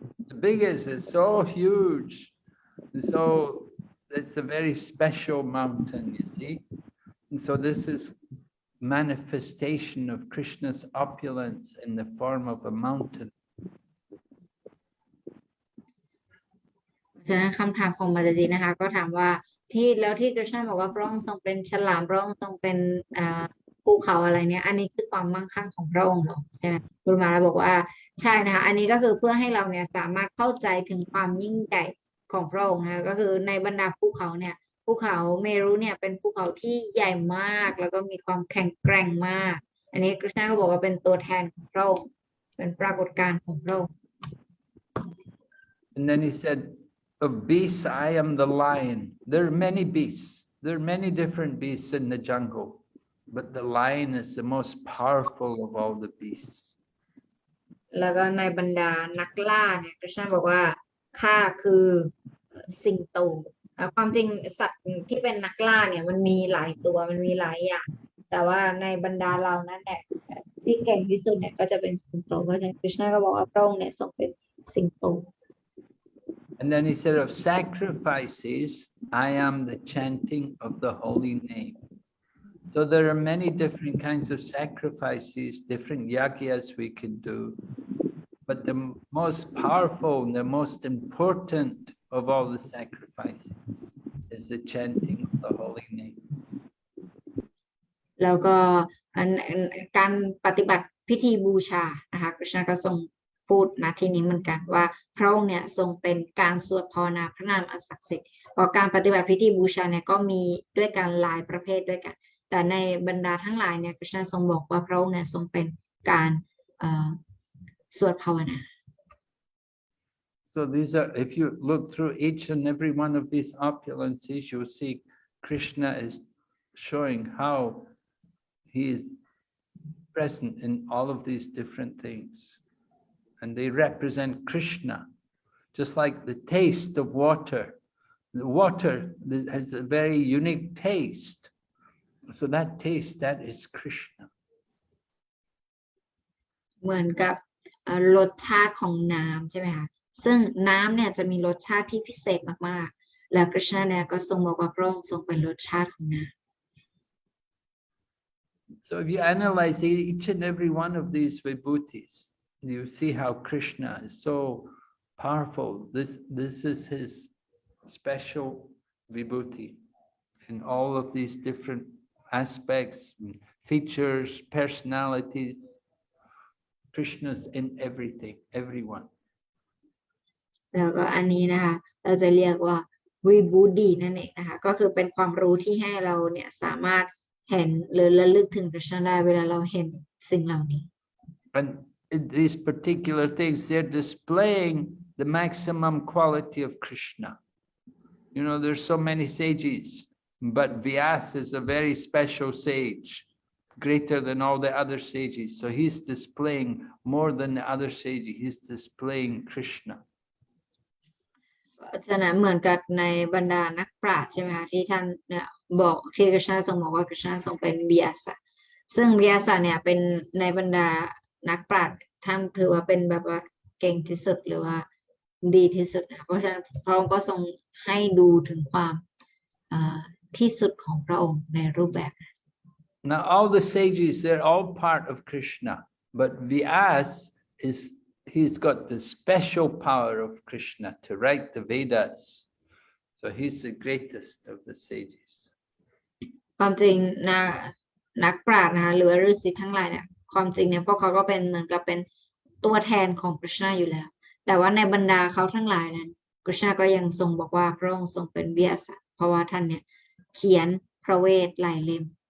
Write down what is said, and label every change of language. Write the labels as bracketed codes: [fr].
[en] The biggest is so huge. So it's a very special mountain, you see. And so this is manifestation of Krishna's opulence in the form of a mountain. [th] ฉะนั้นคำถามของมาจาจีนะคะก็ถามว่าที่กฤษณะบอกว่าพระองค์ทรงเป็นฉลามพระองค์ทรงเป็นภูเขาอะไรเนี่ยอันนี้คือความมั่งคั่งของพระองค์เหรอใช่ไหมกุรุมาราบอกว่าใช่นะคะอันนี้ก็คือเพื่อให้เราเนี่ยสามารถเข้าใจถึงความยิ่งใหญ่ของพระองค์นะคะก็คือในบรรดาภูเขาเนี่ยภูเขาเมรุเนี่ยเป็นภูเขาที่ใหญ่มากแล้วก็มีความแข็งแกร่งมากอันนี้กฤษณะก็บอกว่าเป็นตัวแทนของพระองค์เป็นปรากฏการณ์ของพระองค์ [en] And then he said, of beasts, I am the lion. There are many beasts. There are many different beasts in the jungle, but the lion is the most powerful of all the beasts. [th] แล้วก็ในบรรดานักล่าเนี่ยกฤษณะบอกว่าข้าคือสิงโตความจริงสัตว์ที่เป็นนักล่าเนี่ยมันมีหลายตัวมันมีหลายอย่างแต่ว่าในบรรดาเรานั้นเนี่ยที่เก่งที่สุดเนี่ยก็จะเป็นสิงโตเพราะฉะนั้นกฤษณะก็บอกว่าพระองค์เนี่ยทรงเป็นสิงโต [en] And then he said, of sacrifices, I am the chanting of the holy name. So there are many different kinds of sacrifices, different yagyas we can do. But the most powerful and the most important of all the sacrifices is the chanting of the holy name. [th] แล้วก็การปฏิบัติพิธีบูชานะคะกฤษณะก็ทรงพูดณที่นี้เหมือนกันว่าพระองค์เนี่ยทรงเป็นการสวดภาวนาพระนามอันศักดิ์สิทธิ์เพราะการปฏิบัติพิธีบูชาเนี่ยก็มีด้วยกันหลายประเภทด้วยกันแต่ในบรรดาทั้งหลายเนี่ยกฤษณะทรงบอกว่าพระองค์เนี่ยทรงเป็นการสวดภาวนา [en] So these are, if you look through each and every one of these opulences, you'll see Krishna is showing how he is present in all of these different things. And they represent Krishna, just like the taste of water. The water has a very unique taste. So that taste, that is Krishna. [th] เหมือนกับรสชาติของน้ำใช่ไหมคะซึ่งน้ำเนี่ยจะมีรสชาติที่พิเศษมากๆแล้วกฤษณะเนี่ยก็ทรงบอกว่าพระองค์ทรงเป็นรสชาติของน้ำ [en] So if you analyze each and every one of these vibhutis, you see how Krishna is so powerful. This is his special vibhuti in all of these different aspects, features, personalities. Krishna's in everything, everyone. [th] แล้วก็อันนี้นะคะเราจะเรียกว่าวิบูดีนั่นเองนะคะก็คือเป็นความรู้ที่ให้เราเนี่ยสามารถเห็นหรือระลึกถึงกฤษณะได้เวลาเราเห็นสิ่งเหล่านี้ [en] And these particular things, they're displaying the maximum quality of Krishna. You know, there's so many sages, but Vyasa is a very special sage, greater than all the other sages. So he's displaying more than the other sages. He's displaying Krishna. [th] อาจารย์นะเหมือนกับในบรรดานักปราชญ์ใช่ไหมคะที่ท่านเนี่ยบอกที่กฤษณะทรงบอกว่ากฤษณะทรงเป็นวิยาศาสตร์ซึ่งวิยาศาสตร์เนี่ยเป็นในบรรดานักปราชญ์ท่านถือว่าเป็นแบบว่าเก่งที่สุดหรือว่าดีที่สุดนะเพราะฉะนั้นพระองค์ก็ทรงให้ดูถึงความที่สุดของพระองค์ในรูปแบบ [en] Now, all the sages, they're all part of Krishna, but Vyas he's got the special power of Krishna to write the Vedas. So he's the greatest of the sages. [th] ความจริงนักปราชญ์นะคะหรือฤาษีทั้งหลายเนี่ยความจริงเนี่ยพวกเขาก็เป็นเหมือนกับเป็นตัวแทนของกฤษณะอยู่แล้วแต่ว่าในบรรดาเขาทั้งหลายนั้นกฤษณะก็ยังทรงบอกว่าพระองค์ทรงเป็นวิยาศาสตร์เพราะว่าท่านเนี่ยเขียนพระเวทหลายเล่ม